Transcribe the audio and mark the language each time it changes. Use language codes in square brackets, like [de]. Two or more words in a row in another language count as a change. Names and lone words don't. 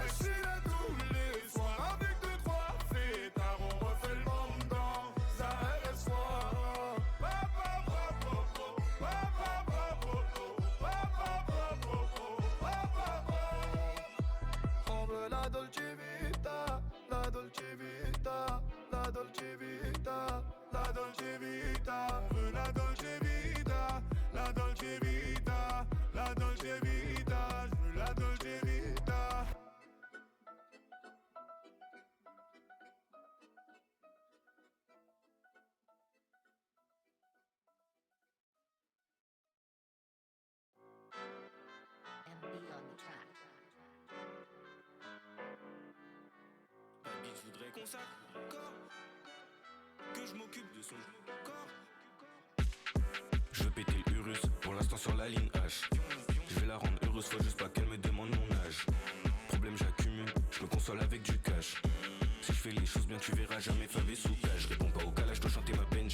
[fr] Et je suis là tous les soirs, avec 2-3 fêtards, on refait le monde dans un RS3. On veut la Dolce Vita, la Dolce Vita, la Dolce Vita, La Dolce Vita, on veut la Dolce Vita, la Dolce Vita, la Dolce Vita, je veux la Dolce Vita. [en] and be on the track. [fr] Baby, je voudrais qu'on s'accorde, que je m'occupe de son corps. Je veux péter l'Urus, pour l'instant sur la ligne H. Je vais la rendre heureuse, faut juste pas qu'elle me demande mon âge. Problème j'accumule, je me console avec du cash. Si je fais les choses bien tu verras jamais favé sous cage. Je réponds pas au calage, je dois chanter ma peine.